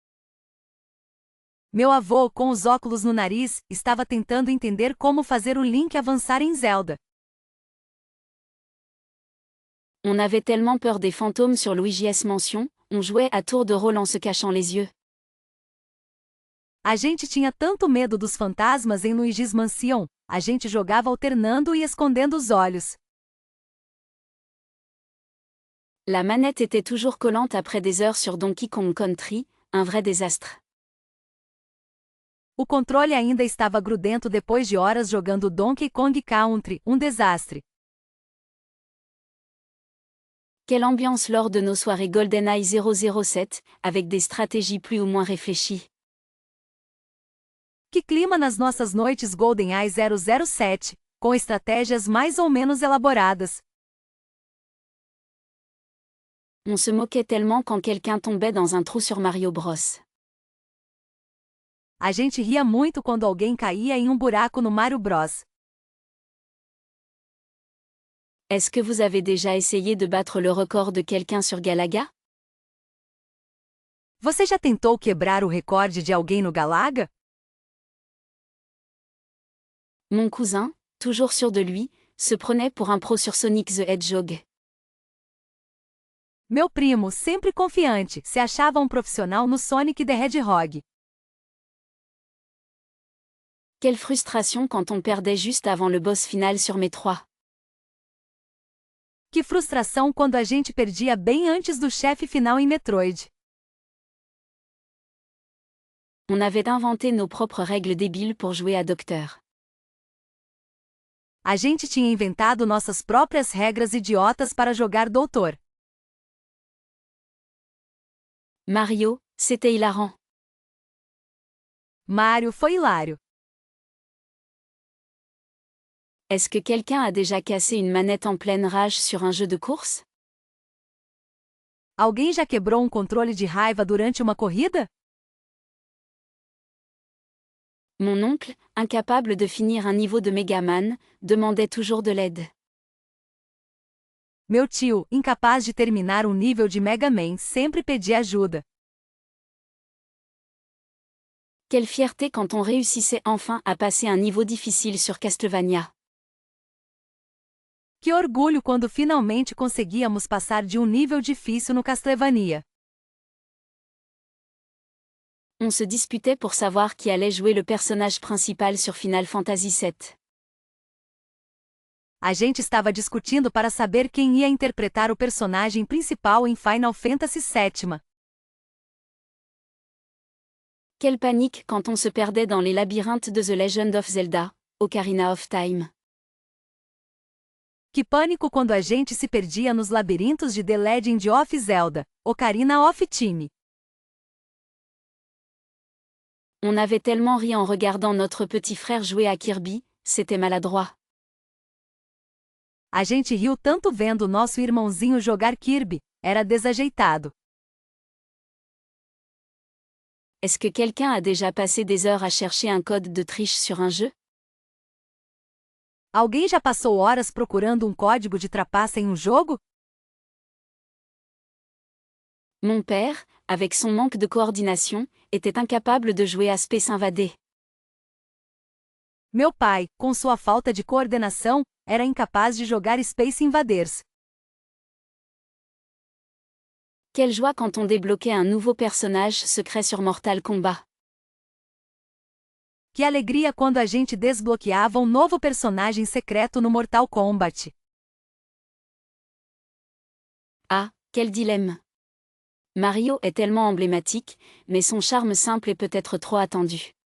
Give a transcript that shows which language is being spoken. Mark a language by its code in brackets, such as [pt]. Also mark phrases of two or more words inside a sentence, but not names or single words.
[pt] Meu avô, com os óculos no nariz, estava tentando entender como fazer o Link avançar em Zelda. [fr] On avait tellement peur des fantômes sur Luigi S Mansion, on jouait à tour de rôle en se cachant les yeux. [pt] A gente tinha tanto medo dos fantasmas em Luigi's Mansion, a gente jogava alternando e escondendo os olhos. [fr] La manette était toujours collante après des heures sur Donkey Kong Country, un vrai désastre. [pt] O controle ainda estava grudento depois de horas jogando Donkey Kong Country, um desastre. [fr] Quelle ambiance lors de nos soirées GoldenEye 007, avec des stratégies plus ou moins réfléchies. [pt] Que clima nas nossas noites GoldenEye 007, com estratégias mais ou menos elaboradas. [fr] On se moquait tellement quand quelqu'un tombait dans un trou sur Mario Bros. [pt] A gente ria muito quando alguém caía em um buraco no Mario Bros. [fr] Est-ce que vous avez déjà essayé de battre le record de quelqu'un sur Galaga? [pt] Você já tentou quebrar o recorde de alguém no Galaga? [fr] Mon cousin, toujours sûr de lui, se prenait pour un pro sur Sonic the Hedgehog. [pt] Meu primo, sempre confiante, se achava um profissional no Sonic the Hedgehog. [fr] Quelle frustration quand on perdait juste avant le boss final sur Metroid. [pt] Que frustração quando a gente perdia bem antes do chefe final em Metroid. [fr] On avait inventé nos propres règles débiles pour jouer à Docteur. [pt] A gente tinha inventado nossas próprias regras idiotas para jogar Doutor. [fr] Mario, c'était hilarant. [pt] Mario foi hilário. [fr] Est-ce que quelqu'un a déjà cassé une manette en pleine rage sur un jeu de course? [pt] Alguém já quebrou um controle de raiva durante uma corrida? [fr] Mon oncle, incapable de finir un niveau de Mega Man, demandait toujours de l'aide. [pt] Meu tio, incapaz de terminar um nível de Mega Man, sempre pedia ajuda. [fr] Quelle fierté quand on réussissait enfin à passer un niveau difficile sur Castlevania. [pt] Que orgulho quando finalmente conseguíamos passar de um nível difícil no Castlevania. [fr] On se disputait pour savoir qui allait jouer le personnage principal sur Final Fantasy VII. [pt] A gente estava discutindo para saber quem ia interpretar o personagem principal em Final Fantasy VII. [fr] Quelle panique quand on se perdait dans les labyrinthes de The Legend of Zelda, Ocarina of Time. [pt] Que pânico quando a gente se perdia nos labirintos de The Legend of Zelda, Ocarina of Time. [fr] On avait tellement ri en regardant notre petit frère jouer à Kirby, c'était maladroit. [pt] A gente riu tanto vendo nosso irmãozinho jogar Kirby, era desajeitado. [fr] Est-ce que quelqu'un a déjà passé des heures à chercher un code de triche sur un jeu? [pt] Alguém já passou horas procurando um código de trapaça em um jogo? [fr] Mon père, avec son manque de coordination, était incapable de jouer à Space Invaders. [pt] Meu pai, com sua falta de coordenação, era incapaz de jogar Space Invaders. [fr] Quelle joie quand on débloquait un nouveau personnage secret sur Mortal Kombat. [pt] Que alegria quando a gente desbloqueava um novo personagem secreto no Mortal Kombat. [fr] Ah, quel dilemme! Mario est tellement emblématique, mais son charme simple est peut-être trop attendu.